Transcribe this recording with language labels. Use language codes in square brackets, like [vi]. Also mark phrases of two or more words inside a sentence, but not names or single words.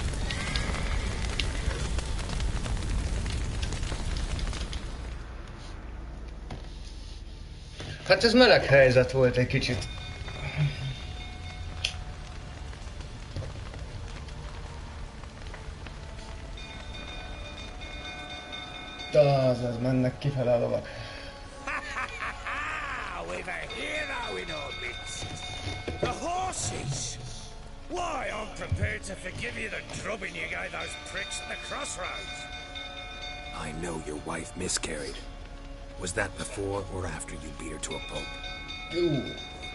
[hu] Hát ez meleg helyzet volt egy kicsit. Az mennek kifele a lovak. [en] We've a hero in our midst. The horses! Why, I'm prepared to forgive you the drubbing you gave those pricks at the crossroads. I know your wife miscarried. Was that before or after you beat her to a pulp?